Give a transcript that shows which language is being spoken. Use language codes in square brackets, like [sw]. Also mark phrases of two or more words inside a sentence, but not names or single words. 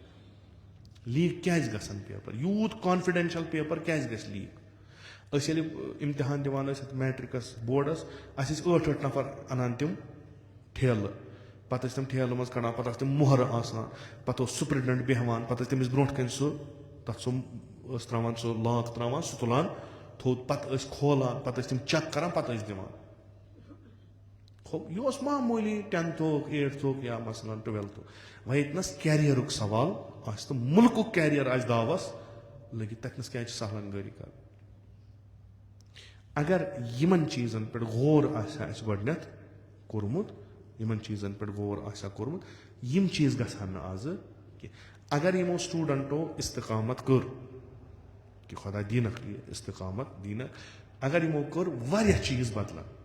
[ks] لیٖک کیازِ گژھن پیپر یوٗت [en] confidential paper [ks] کیازِ گژھِ لیٖک أسۍ ییٚلہِ اِمتِحان دِوان ٲسۍ یَتھ میٹرِکس بوڈس اَسہِ ٲسۍ 8 نفر اَنان تِم ٹھیلہٕ پتہٕ ٲسۍ تِم ٹھیلہٕ منٛز کڑان پتہٕ ٲسۍ تِم مۄہرٕ آسان پتہٕ اوس سُپرِنٹنڈنٹ بیٚہوان پتہٕ ٲسۍ تٔمِس برونٛٹھ کَنۍ سُہ تتھ سُہ ٲس تراوان سُہ لاک تراوان سُہ تُلان تھوٚد پتہٕ ٲسۍ کھولان پتہٕ ٲسۍ تِم چیک کران پتہٕ ٲسۍ دِوان یہِ اوس معموٗلی 10th 8th یا مثلاً 12th وۄنۍ ییٚتنس کیریرُک سوال آسہِ تہٕ مُلکُک کیریر آسہِ داوس لٔگِتھ تتنس کیازِ چھِ سہلن گٲری کران اگر یِمن چیٖزن پٮ۪ٹھ غور آسہِ ہا اَسہِ گۄڈٕنیتھ کوٚرمُت یِمن چیٖزن پٮ۪ٹھ غور آسہِ ہا کوٚرمُت یِم چیٖز گژھِ ہن نہٕ آزٕ کینٛہہ اگر یِمو سٹوٗڈنٹو استقامت کٔر کہِ خۄدا دیٖنکھ یہِ استقامت دیٖنکھ اگر یِمو کٔر واریاہ چیٖز بدلن